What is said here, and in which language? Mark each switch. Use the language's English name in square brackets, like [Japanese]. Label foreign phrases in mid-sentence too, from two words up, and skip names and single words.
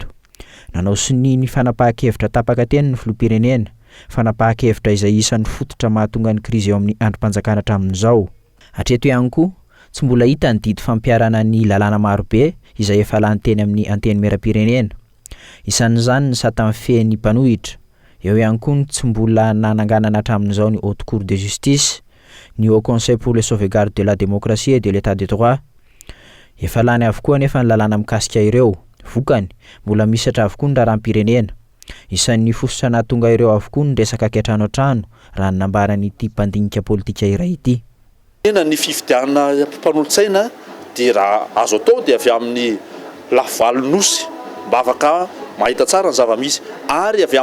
[Malagasy] Nanao sini ny fanapahan-kevitra tapaka teny ny filoham-pirenena, fanapahan-kevitra izay isan'ny fototra mahatonga ny krizy eo amin'ny androm-panjakana hatramin'izao. Hatreto ihany koa, tsy mbola hita ny didy fampiarana ny lalàna marobe izay efa lany teny amin'ny anteny meram-pirenena. Isan'izany ny sata mifehy ny mpanohitra. Eo ihany koa ny tsy mbola nananganana hatramin'izao ny Haute Cour de Justice, ny Haut Conseil pour le sauvegarde de la démocratie et de l'état de droit. Efa lany avokoa nefa ny lalàna mikasika ireo. Vokany, mbola misy hatra avokoa ny raharaham-pirenena. Isan'ny fototra nahatonga ireo avokoa ny resaka ankehitrano an-trano raha ny nambaran'ity mpandinika politika iray ity. Ny fifidianana mpanolontsaina dia raha azo atao dia avy amin'ny lavalnosy mba afaka mahita tsara ny zava-misy ary avy